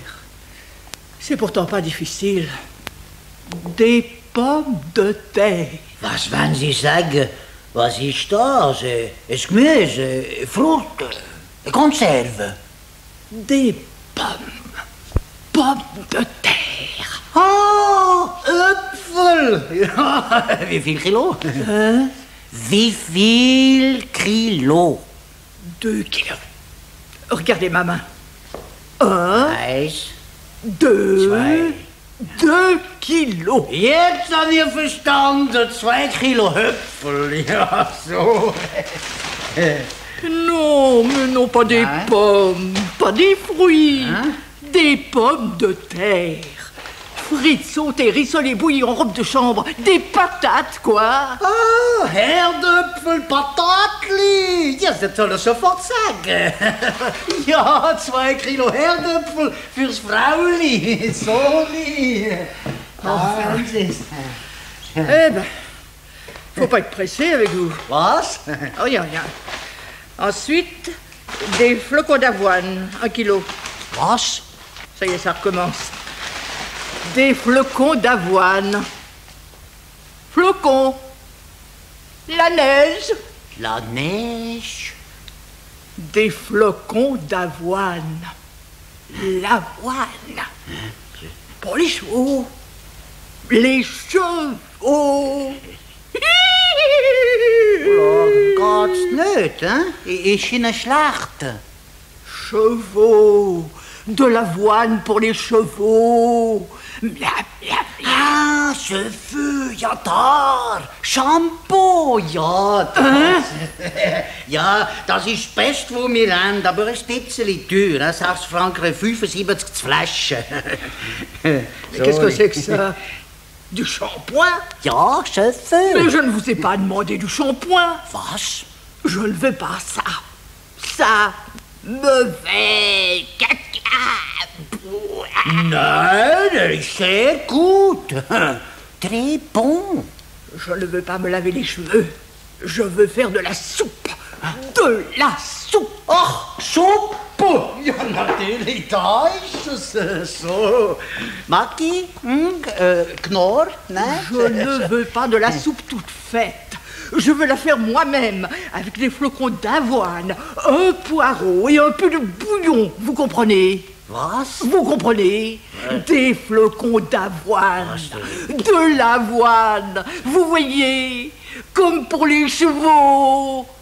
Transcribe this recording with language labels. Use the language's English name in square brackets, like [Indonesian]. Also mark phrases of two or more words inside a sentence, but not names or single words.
[French] C'est pourtant pas difficile. Des pommes de terre. [German] Was wollen Sie sagen? Was ist das? Es Gemüse, Frucht, Konserve. [French] Des pommes. Pommes de terre. [German] Oh, Äpfel! Ja, wie viel Kilo? Wie viel Kilo? [French] 2 kilos. Regardez ma main. 1, [German] Eins, [French] 2, [German] zwei. [French] 2 kilos. [German] Jetzt habe ich verstanden. 2 Kilo Äpfel. Ja, so. [French] Non, mais non, pas des Hein? pommes, pas des fruits. Hein? Des pommes de terre. Frites sautées, rissolées, bouillies en robe de chambre. Des patates, quoi. [Swiss German] Oh, Herdöpfel, Patatli. [German] Ja, das soll er sofort sagen. Ja, 2 Kilo Herdöpfel fürs Frauli. Soli. Wahnsinn. [French] Eh ben, faut pas être pressé avec vous. [German] Was? [French] Oh, rien. Ensuite, des flocons d'avoine, 1 kilo. [German] Was? [French] Ça y est, ça recommence. Des flocons d'avoine. Flocons. La neige. La neige. Des flocons d'avoine. L'avoine. Pour les chevaux. Les chevaux. [German] Geht's nicht, hein? Ist in einer Schlacht. [French] Chevaux. De l'avoine pour les chevaux. Bla, bla, bla. [German] Ah, Cheveux, ja da. Shampoo, ja. Das. Ja, das ist das Beste, was wir haben, aber ein bisschen teuer. Hein? 6 Franken 75 die Flasche. [French] Mais qu'est-ce que c'est que ça? Du shampoing? [German] Ja, Cheveux. [French] Mais je ne vous ai pas demandé du shampoing. [German] Was? [French] Je ne veux pas ça. Ça me fait caca. [German] Nein, der ist sehr gut. [French] Très bon. Je ne veux pas me laver les cheveux. Je veux faire de la soupe. De la soupe. [German] Ach, Suppe! Ja, natürlich, da ist es so. Maki, Knorr, ne? [French] Je ne veux pas de la soupe toute faite. Je veux la faire moi-même, avec des flocons d'avoine, un poireau et un peu de bouillon, vous comprenez? [German] Was? [French] Vous comprenez? Des flocons d'avoine, de l'avoine, vous voyez, comme pour les chevaux.